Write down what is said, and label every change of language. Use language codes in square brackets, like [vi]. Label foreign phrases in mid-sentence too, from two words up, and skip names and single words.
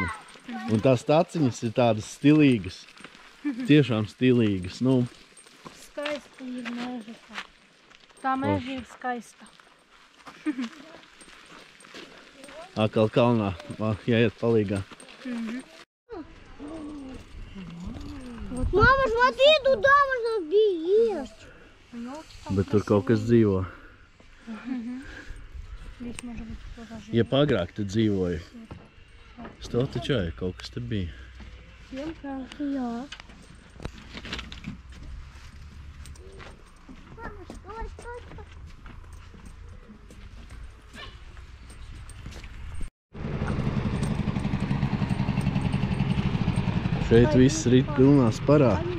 [lv] Un tās taciņas ir tādas stilīgas. Tiešām stilīgas. Nu. Skaista ir meža. Tā meža ir skaista. Akal kalnā, jāiet palīgā. [ru] Mama, смотри, туда можно бежать. [lv] Bet tur kaut kas dzīvo. Ja agrāk te dzīvoja, es tev tačāju, kaut kas te bija. Jā. Šeit viss rit pilnā sparā.